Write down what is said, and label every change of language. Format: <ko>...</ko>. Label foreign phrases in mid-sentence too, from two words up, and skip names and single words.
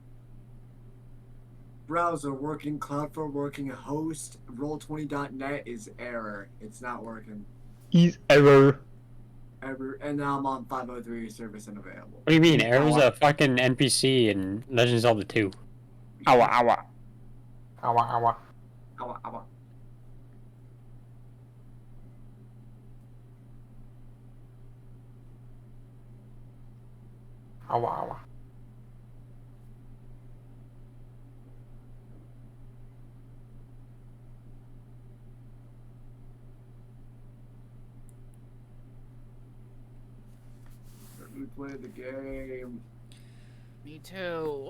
<en>Browser working, Cloudflare working, host, roll20.net is error. It's not working. Is error. And now I'm on 503 service unavailable. What do you mean? Arrow's a fucking NPC in Legend of Zelda 2. Awa, awa. Awa, awa. Ow, ow. Awa, awa. Let me play the game, me too.</en>